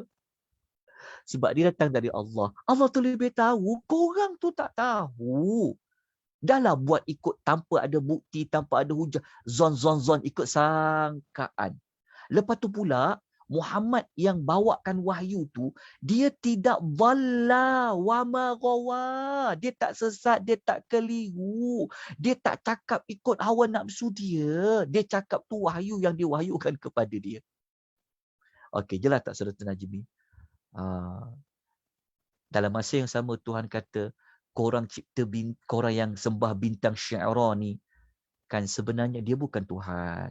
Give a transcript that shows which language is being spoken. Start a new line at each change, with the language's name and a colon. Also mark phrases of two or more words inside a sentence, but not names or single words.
Malay: Sebab dia datang dari Allah. Allah tu lebih tahu, korang tu tak tahu. Dahlah buat ikut tanpa ada bukti, tanpa ada hujah. Zon ikut sangkaan. Lepas tu pula, Muhammad yang bawakan wahyu tu, dia tidak
Arabic: ضلّ وما غوى.
Malay: Dia tak sesat, dia tak keliru. Dia tak cakap ikut hawa nafsu dia. Dia cakap tu wahyu yang diwahyukan kepada dia. Okey, jelas tak Surah An-Najmi? Dalam masa yang sama Tuhan kata, korang yang sembah bintang syi'ra ni, kan sebenarnya dia bukan Tuhan.